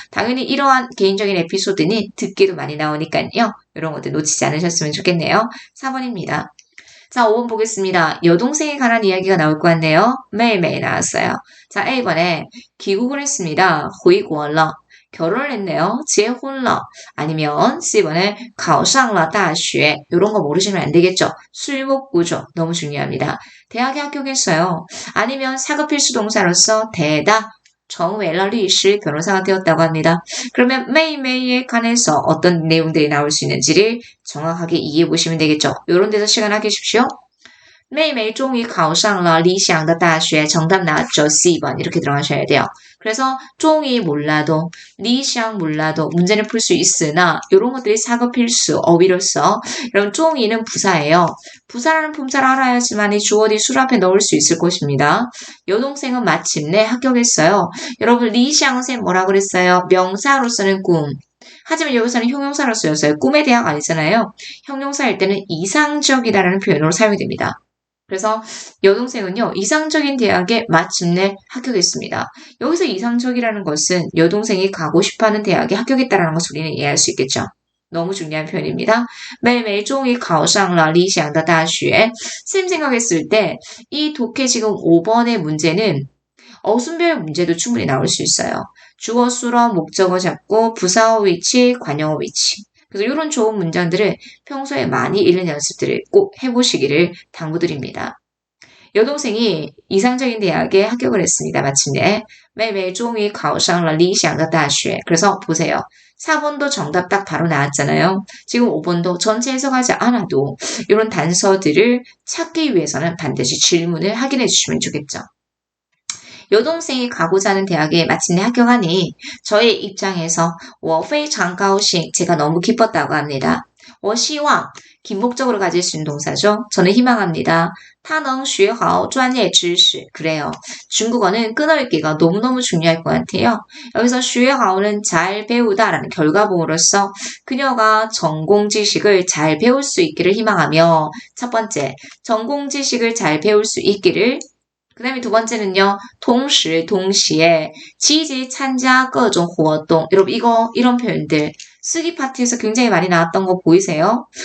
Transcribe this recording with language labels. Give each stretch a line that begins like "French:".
Korean: 당연히 이러한 개인적인 에피소드는 듣기도 많이 나오니까요. 이런 것들 놓치지 않으셨으면 좋겠네요. 4번입니다. 자, 5번 보겠습니다. 여동생에 관한 이야기가 나올 것 같네요. 매일매일 나왔어요. 자, A번에 귀국을 했습니다.
Chinese: 回国了.
Korean: 결혼을 했네요.
Chinese: 结婚了.
Korean: 아니면 C번에
Chinese: 考上了大学.
Korean: 이런 거 모르시면 안 되겠죠. 술목 구조 너무 중요합니다. 대학에 합격했어요. 아니면 사급 필수 동사로서 대다.
Chinese: 成为了律师
Korean: 변호사가 되었다고 합니다. 그러면 매일매일에 관해서 어떤 내용들이 나올 수 있는지를 정확하게 이해해 보시면 되겠죠. 이런 데서 시간 아끼십시오.
Chinese: 妹妹终于考上了理想的大学.
Korean: 정답 나왔죠. C번 이렇게 들어가셔야 돼요. 그래서 终于 몰라도, 리샹 몰라도 문제는 풀 수 있으나 이런 것들이 사급 필수, 어휘로서 여러분 终于는 부사예요. 부사라는 품사를 알아야지만 이 주어디 술 앞에 넣을 수 있을 것입니다. 여동생은 마침내 합격했어요. 여러분 리샹은 뭐라 그랬어요? 명사로서는 꿈. 하지만 여기서는 형용사로 쓰였어요. 꿈의 대학 아니잖아요. 형용사일 때는 이상적이다라는 표현으로 사용이 됩니다. 그래서 여동생은요, 이상적인 대학에 마침내 합격했습니다. 여기서 이상적이라는 것은 여동생이 가고 싶어하는 대학에 합격했다는 것을 우리는 이해할 수 있겠죠. 너무 중요한 표현입니다.
Chinese: 妹妹终于考上了理想的大学.
Korean: 쌤 생각했을 때 이 독해 지금 5번의 문제는 어순별 문제도 충분히 나올 수 있어요. 주어, 수러, 목적어 잡고 부사어 위치, 관용어 위치. 그래서 이런 좋은 문장들을 평소에 많이 읽는 연습들을 꼭 해보시기를 당부드립니다. 여동생이 이상적인 대학에 합격을 했습니다. 마침내.
Chinese: 妹妹终于考上了理想的大学.
Korean: 그래서 보세요. 4번도 정답 딱 바로 나왔잖아요. 지금 5번도 전체 해석하지 않아도 이런 단서들을 찾기 위해서는 반드시 질문을 확인해 주시면 좋겠죠. 여동생이 가고자 하는 대학에 마침내 합격하니 저의 입장에서
Chinese: 我非常高兴
Korean: 제가 너무 기뻤다고 합니다.
Chinese: 我希望
Korean: 긴목적으로 가질 수 있는 동사죠. 저는 희망합니다.
Chinese: 他能学好专业知识
Korean: 그래요. 중국어는 끊어읽기가 너무너무 중요할 것 같아요. 여기서 学好는 잘 배우다라는 결과봉으로서 그녀가 전공 지식을 잘 배울 수 있기를 희망하며 첫 번째, 전공 지식을 잘 배울 수 있기를 그 다음에 두 번째는요, 동시에 지지 참가
Chinese: 各种活动
Korean: 여러분 이런 표현들 쓰기 파트에서 굉장히 많이 나왔던 거 보이세요?